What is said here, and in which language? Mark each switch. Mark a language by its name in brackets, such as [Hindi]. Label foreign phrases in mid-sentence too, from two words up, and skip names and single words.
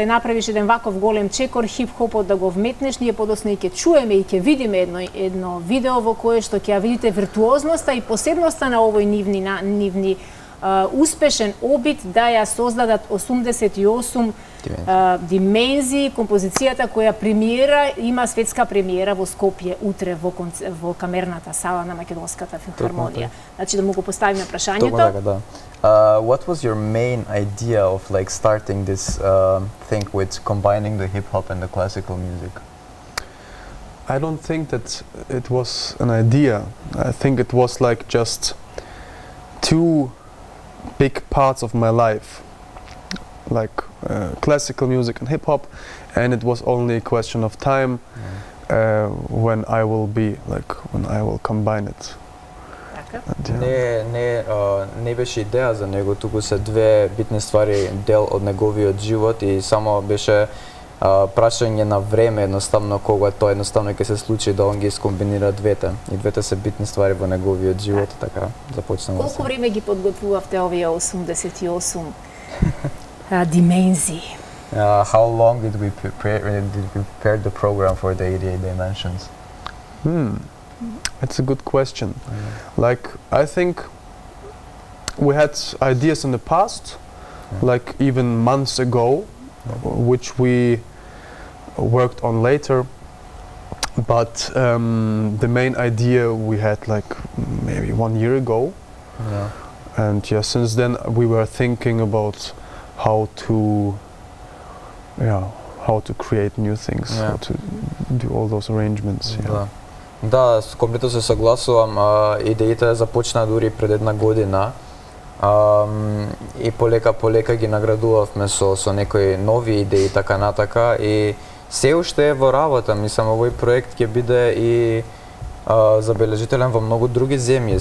[Macedonian] ја направиш еден ваков голем чекор хип-хопот, да го вметнеш, ние подоцна и ќе чуеме и ќе видиме едно видео во кое што ќе ја видите виртуозноста и посебноста на овој нивни успешен обид да ја создадат 88 димензии, композицијата која премиера, има светска премиера во Скопје утре во камерната сала на Македонската филхармонија. Значи да му го поставиме прашањето. Така, да. [English] What was your main idea of like starting this thing with combining the hip hop and the classical music? I don't think that it was an idea. I think it was like just two big parts of my life, like classical music and hip hop, and it was only a question of time when I will combine it. [Macedonian] Не беше идеја за него, туку се две битни ствари дел од неговиот живот и само беше прашање на време, едноставно кога тоа едноставно ќе се случи да он ги скомбинира двете. И двете се битни ствари во неговиот живот, така започнала. Колку време ги подготвувавте овие 88 димензии? [English] How long did we prepare the program for the 88 dimensions? It's a good question. Like, I think we had ideas in the past, like even months ago, which we worked on later. But the main idea we had like maybe 1 year ago. And since then we were thinking about how to create new things, how to do all those arrangements. [Macedonian] Да, комплетно се согласувам. Идејата започна дури пред 1 година. И полека ги наградувавме со некои нови идеи, така натака. И се уште е во работа. Мислам, овој проект ќе биде и забележителен во многу други земји.